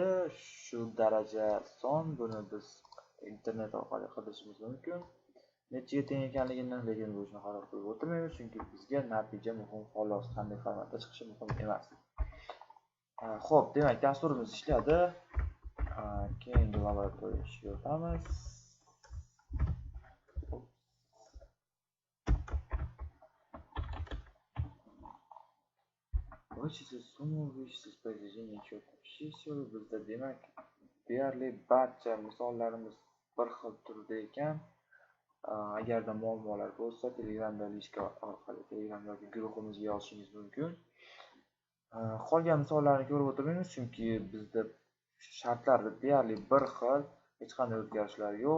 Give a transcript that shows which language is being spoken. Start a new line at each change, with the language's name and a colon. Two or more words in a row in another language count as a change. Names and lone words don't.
Uzbek: Shu daraja son, buni biz internet orqali qilishimiz mumkin. Nechaga teng ekanligini, lekin bu ishni qarab qo'yib o'tirmaymiz, chunki bizga natija muhim, xolos qanday formatda chiqishi muhim emas. Xo'p, demak, dasturimiz ishladi. Keyingi laboratoriya ishiga o'tamiz.
Russian: Вычислить сумму, вычислить произведение четных чисел.
Uzbek: Bizda demak deyarli barcha misollarimiz bir xil turda ekan. Agarda muammolar bo'lsa, Telegramda lishka orqali Telegram yoki guruhimizga yozishingiz mumkin. Qolgan misollarni ko'rib o'tirmaymiz, chunki bizda shartlarda deyarli bir xil, hech qanday o'zgarishlar yo'q.